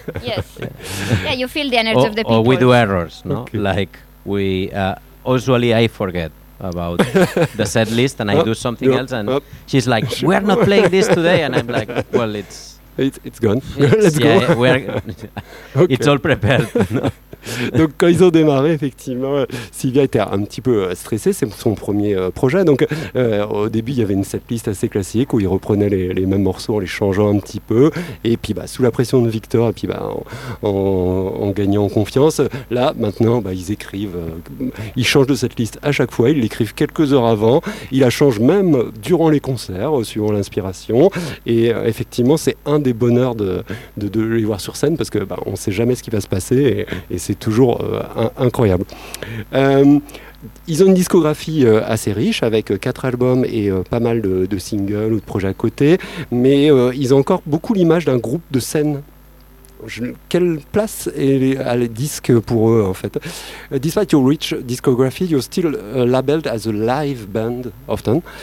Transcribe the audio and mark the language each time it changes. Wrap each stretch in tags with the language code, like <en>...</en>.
<en>Yes. Yeah, you feel the energy of the people. Or we do errors, no? Like we usually I forget about the set list and I do something else and she's like, we are not playing this today, and I'm like, well, it's gone. Let's go. It's all prepared.</en> <fr>Donc quand ils ont démarré, effectivement, Sylvia était un petit peu stressée, c'est son premier projet. Donc au début, il y avait une setlist assez classique où ils reprenaient les mêmes morceaux en les changeant un petit peu. Et puis sous la pression de Victor, et puis en gagnant en confiance, là maintenant, ils écrivent, ils changent de setlist à chaque fois, ils l'écrivent quelques heures avant, ils la changent même durant les concerts, suivant l'inspiration. Et effectivement, c'est un des bonheurs de les voir sur scène, parce qu'on ne sait jamais ce qui va se passer. Et c'est toujours incroyable. Ils ont une discographie assez riche avec 4 albums et pas mal de singles ou de projets à côté, mais ils ont encore beaucoup l'image d'un groupe de scène. Quelle place a le disque pour eux, en fait?</fr> <en>Despite your rich discography, you're still labeled as a live band often.</en>